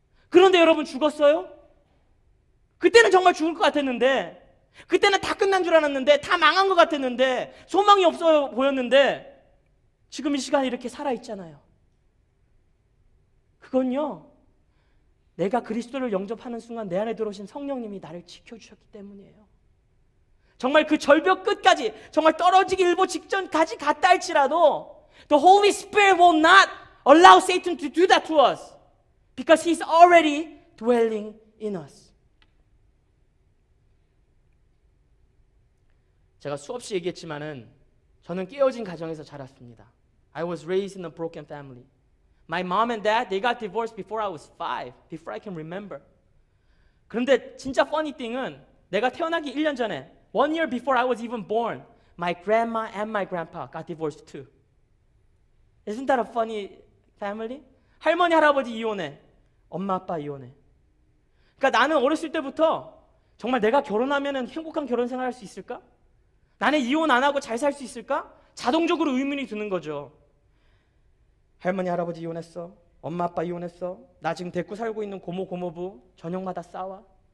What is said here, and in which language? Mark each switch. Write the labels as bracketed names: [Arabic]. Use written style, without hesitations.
[Korean] 그런데 여러분 죽었어요? 그때는 정말 죽을 것 같았는데, 그때는 다 끝난 줄 알았는데, 다 망한 것 같았는데, 소망이 없어 보였는데 지금 이 시간에 이렇게 살아있잖아요. 그건요, 내가 그리스도를 영접하는 순간 내 안에 들어오신 성령님이 나를 지켜주셨기 때문이에요. 정말 그 절벽 끝까지, 정말 떨어지기 일보 직전까지 갔다 할지라도 [English] The Holy Spirit will not allow Satan to do that to us because He's already dwelling in us. 제가 수없이 얘기했지만은 저는 깨어진 가정에서 자랐습니다. I was raised in a broken family. My mom and dad, they got divorced before I was 5, before I can remember. [Korean] 그런데 진짜 [English] funny thing은 [Korean] 내가 태어나기 1년 전에, [English] 1 year before I was even born, my grandma and my grandpa got divorced too. Isn't that a funny family? [Korean] 할머니, 할아버지 이혼해. 엄마, 아빠 이혼해. 그러니까 나는 어렸을 때부터 정말 내가 결혼하면 행복한 결혼 생활 할 수 있을까? 나는 이혼 안 하고 잘 살 수 있을까? 자동적으로 의문이 드는 거죠. 할머니, 할아버지 이혼했어. 엄마, 아빠 이혼했어. 나 지금 데리고 살고 있는 고모, 고모부 저녁마다 싸워.